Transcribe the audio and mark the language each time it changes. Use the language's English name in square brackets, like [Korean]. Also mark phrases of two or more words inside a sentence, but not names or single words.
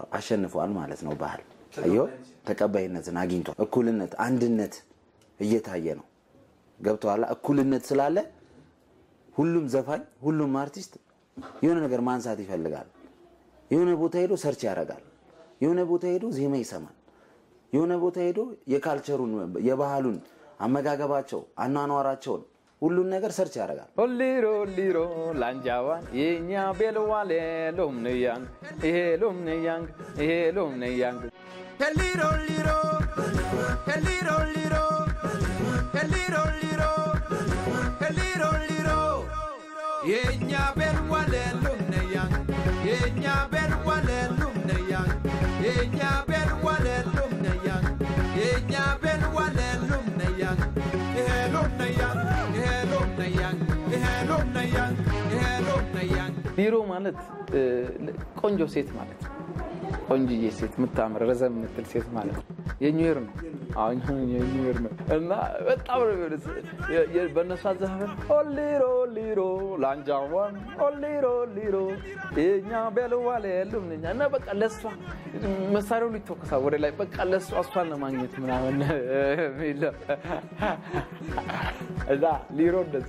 [Amharic] አሸንፏል ማለት ነው። ባህል አየው ተቀባይነትን አግኝቷል። እኩልነት አንድነት እየታየ ነው። ገብቷል። እኩልነት ስላለ ሁሉም ዘፋኝ ሁሉም አርቲስት የሆነ ነገር ማንሳት ይፈልጋል። የሆነ ቦታ ሄዶ ሰርች ያደርጋል። የሆነ ቦታ ሄዶ ዜማ ይሰማል። የሆነ ቦታ ሄዶ የካልቸሩን የባህሉን አመጋገባቸው አኗኗራቸውን ሁሉን ነገር ሰርች ያደርጋል። [Nuer] ሊሮ ላንጃዋን የኛ ቤልዋሌ ሎምነያንግ ይሄ ሎምነያንግ ሊሮ Eliro liro Eliro liro Eliro liro Yenya bel wale lumne yang Yenya bel wale lumne yang Yenya bel wale lumne yang Yenya bel wale lumne yang Lumne yang lumne yang lumne yang lumne yang [Amharic] ሊሮ ማለት ቆንጆ ሴት ማለት ቆንጆዬ ሴት ምታምር ረዘም ምትል ሴት ማለት የኒውየር ነው አሁን የኒውየር ነው እና በጣም ነው በነሳ ዘፈን [Nuer] ኦሊሮ ሊሮ ላንጃዋን ኦሊሮ ሊሮ እኛ በለዋለ ለምንኛ [Amharic] እና በቃ ለሷ መሳሪያው ሊተከሳ ወደ ላይ በቃ ለሷ አስፋን ለማግኘት ምናምን ሚለ እዛ ሊሮ እንደዛ